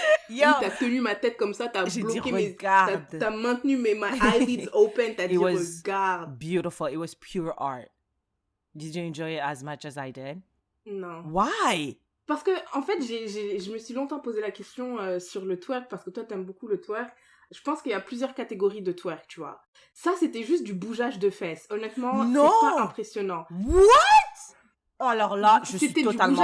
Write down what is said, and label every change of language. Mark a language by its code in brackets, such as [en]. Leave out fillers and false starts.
[fr] Yo, oui, t'as tenu ma tête comme ça, t'as bloqué mes... T'as maintenu [en] my eyelids open, [fr] t'as dit regarde. [en] Beautiful. It was pure art. Did you enjoy it as much as I did? [fr] Non. [en] Why? [fr] Parce que, en fait, je me suis longtemps posé la question sur le twerk, parce que toi, t'aimes beaucoup le twerk. Je pense qu'il y a plusieurs catégories de twerk, tu vois. Ça, c'était juste du bougeage de fesses. Honnêtement, c'est pas Non! impressionnant. What? Oh, alors là, je suis C'était du totalement en